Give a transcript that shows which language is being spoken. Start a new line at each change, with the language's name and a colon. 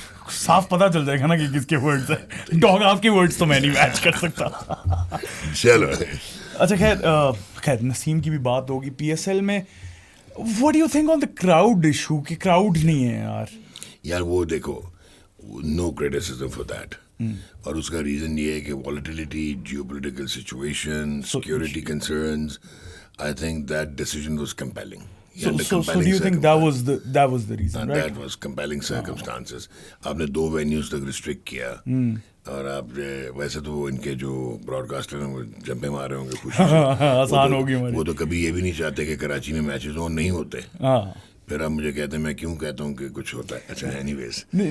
Urdu: صاف پتا چل جائے گا نا کہ کس کے ورڈز ہیں. ڈاگ آپ کے ورڈز تو میں نہیں میچ کر سکتا. چلو اچھا, خیر نسیم کی بھی بات ہوگی. پی ایس ایل میں what do you think on the crowd issue کہ کراؤڈ نہیں ہے یار وہ دیکھو, no criticism for that. اور اس کا ریزن یہ ہے کہ volatility, Jio political situation, security concerns, I think that decision was compelling.
English: So do you think that was the reason, right? That was compelling circumstances.
Urdu: آپ نے 2 venues تک ریسٹرکٹ کیا, اور آپ ویسے تو ان کے جو براڈ کاسٹر ہیں وہ جمپے مار رہے ہوں گے خوشی سے, آسان ہوگی. وہ تو کبھی یہ بھی نہیں چاہتے کہ کراچی میں میچز ہوں, نہیں ہوتے. پھر آپ مجھے کہتے ہیں میں کیوں کہتا ہوں کہ کچھ ہوتا ہے. اچھا اینی ویز,